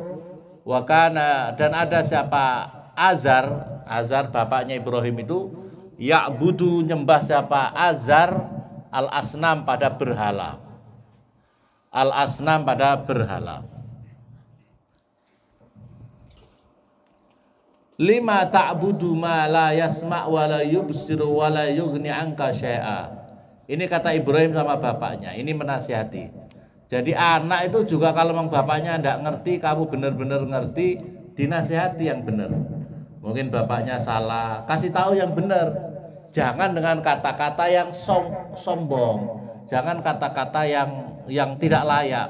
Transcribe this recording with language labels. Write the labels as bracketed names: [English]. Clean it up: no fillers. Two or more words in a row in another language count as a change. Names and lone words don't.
[Indonesian] Wakana, dan ada siapa Azar bapaknya Ibrahim itu, ya'budu, nyembah siapa Azar, al-asnam, pada berhala. [Arabic] لم تعبد ما لا يسمع ولا يبصر ولا يغني عنك شيئا. [Indonesian] Ini kata Ibrahim sama bapaknya, ini menasihati. Jadi anak itu juga kalau memang bapaknya tidak ngerti, kamu benar-benar ngerti, dinasihati yang benar. Mungkin bapaknya salah, kasih tahu yang benar. Jangan dengan kata-kata yang sombong, jangan kata-kata yang tidak layak.